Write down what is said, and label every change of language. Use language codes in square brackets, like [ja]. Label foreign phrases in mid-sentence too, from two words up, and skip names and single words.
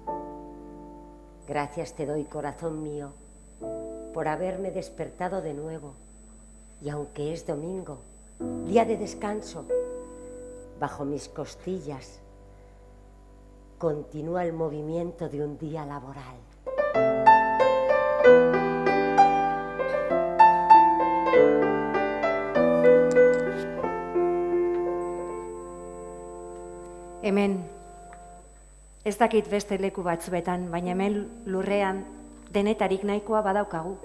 [es] Gracias te doy, corazón mío, por haberme despertado de nuevo. Y aunque es domingo, día de descanso, bajo mis costillas continúa el movimiento de un día laboral. [eu] Hemen, ez dakit beste leku batzuetan, baina hemen lurrean denetarik nahikoa badaukagu.